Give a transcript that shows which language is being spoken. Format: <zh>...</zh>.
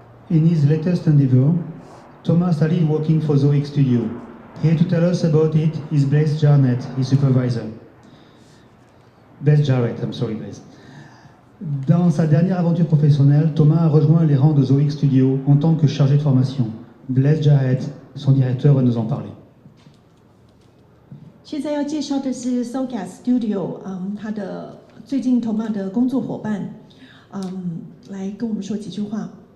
<en>In his latest endeavor, Thomas started working for Zoic Studio. Here to tell us about it is Blaise Jarnet, his supervisor. Blaise Jarret, I'm sorry, Blaise.</en> <fr>Dans sa dernière aventure professionnelle, Thomas a rejoint les rangs de Zoic Studio en tant que chargé de formation. Blaise Jarret, son directeur, va nous en parler.</fr> <zh>现在要介绍的是 Zoic Studio， 他的最近Thomas的工作伙伴，来跟我们说几句话。</zh>